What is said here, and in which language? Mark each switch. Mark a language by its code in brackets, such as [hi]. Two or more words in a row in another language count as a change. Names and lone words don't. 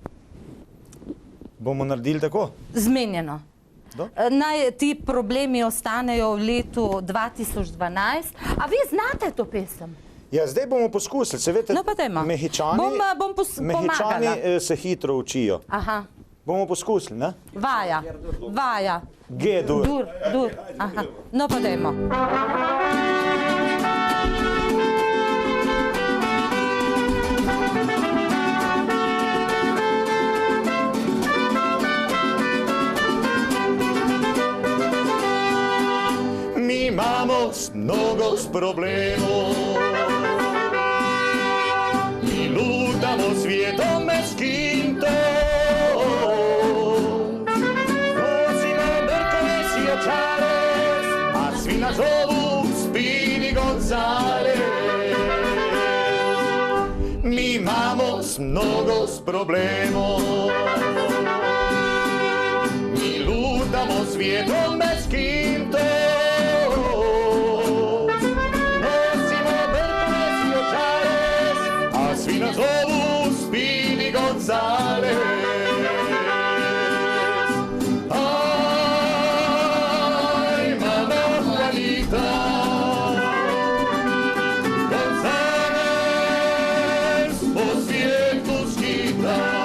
[sl] Bomo naredili tako? Zmenjeno. Naj ti problemi ostanejo v letu 2012. A vi znate to pesem? Ja, zdaj bomo poskusili. Se veste, Mehičani se hitro učijo. Aha. Bomo poskusili, ne? Vaja, vaja. G-dur. Dur. Aha. No pa dajmo. Mi imamo mnogo problemov, [hr] mi lutamo svijetom meskinto, nosimo brkove si očales, a svi nas zovu Speedy Gonzales. [sl] Mi imamo mnogo problemov, [hr] mi lutamo svijetom meskinto, svi nas zovu Speedy Gonzales. Aj, mama Juanita, Gonzales po svijetu skita.